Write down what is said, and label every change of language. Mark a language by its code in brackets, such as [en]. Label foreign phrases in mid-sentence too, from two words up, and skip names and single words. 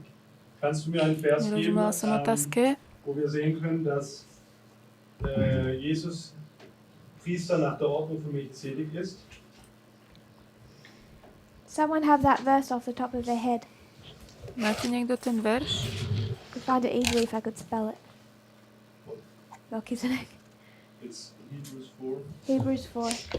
[de] Kannst du mir einen Vers geben, [sk] Nerozumela som otázke. [de] wo wir sehen können, dass Jesus Priester nach der Ordnung von Melchizedek ist? [en] Someone have that verse off the top of their head. [sk] Máte niekto ten verš? [en] Could find it easily if I could spell it. Melchizedek. It's Hebrews 4. Hebrews 4.